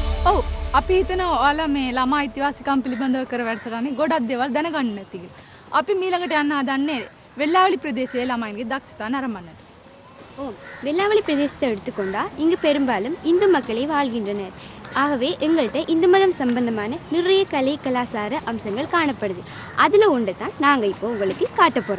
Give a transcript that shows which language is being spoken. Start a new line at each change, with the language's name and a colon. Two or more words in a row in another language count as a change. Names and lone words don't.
Sinhala: ඔව් අපි හිතනවා ඔයාලා මේ ළමා අයිතිවාසිකම් පිළිබඳව කර වැඩසටහනේ ගොඩක් දේවල් දැනගන්න නැති කියලා. අපි ඊළඟට යන්න හදන්නේ வெள்ளாவளி பிரதேசයේ ළමයින්ගේ දක්ෂතා නරඹන්නට.
Tamil: வெள்ளாவளி பிரதேசத்தை எடுத்துக்கொண்டா இங்கு பெரும்பாலும் இந்து மக்களே வாழ்கின்றனர். ஆகவே எங்கள்கிட்ட இந்து மதம் சம்பந்தமான நிறைய கலை கலாச்சார அம்சங்கள் காணப்படுது. அதில் ஒன்று தான் நாங்கள் இப்போ உங்களுக்கு காட்ட போகிறோம்.